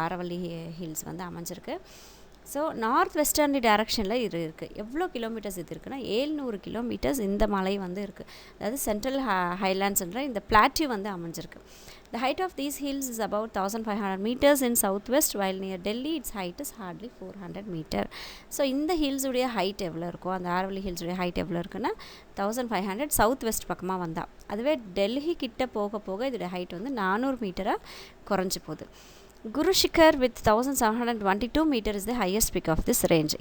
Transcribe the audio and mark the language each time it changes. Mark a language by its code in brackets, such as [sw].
[ta] Aravalli hills வந்து அமைஞ்சிருக்கு. So north வெஸ்டர்ன்லி டைரக்ஷனில் இது இருக்குது. எவ்வளோ கிலோமீட்டர்ஸ் இது இருக்குன்னா 700 கிலோமீட்டர்ஸ் இந்த மலை வந்து இருக்குது. அதாவது சென்ட்ரல் ஹைலாண்ட்ஸ்ன்ற இந்த பிளாட்யூ வந்து அமைஞ்சிருக்கு. [en] The height of these hills is about 1500 meters in southwest, while near Delhi its height is hardly 400 meter. [ta] So இந்த ஹில்ஸுடைய ஹைட் எவ்வளோ இருக்கும், அந்த ஆரவல்லி ஹில்ஸுடைய ஹைட் எவ்வளோ இருக்குன்னா 1500 சவுத் வெஸ்ட் பக்கமாக வந்தால். அதுவே டெல்லி கிட்ட போக போக இதோடைய ஹைட் வந்து 400 மீட்டராக குறைஞ்சி போகுது. [en] Guru Shikhar with 1722 metre is the highest peak of this range.